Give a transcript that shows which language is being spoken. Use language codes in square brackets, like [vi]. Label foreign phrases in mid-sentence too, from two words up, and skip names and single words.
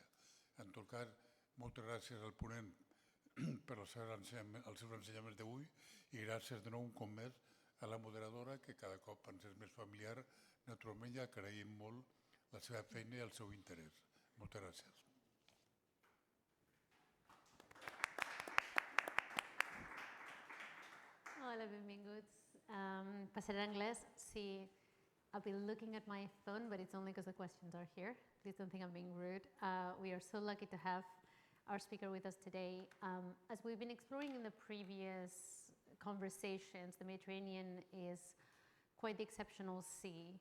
[ca] En tot cas, moltes gràcies al ponent per els seus ensenyaments d'avui i gràcies de nou un cop més a la moderadora, que cada cop ens és més familiar. Naturalment, ja agraïm molt la seva feina i el seu interès. Moltes gràcies. Hola, benvinguts. Passaré en anglès. Sí, [en] I've been looking at my phone, but it's only because the questions are here. Please don't think I'm being rude. We are so lucky to have our speaker with us today. As we've been exploring in the previous conversations, the Mediterranean is quite the exceptional sea.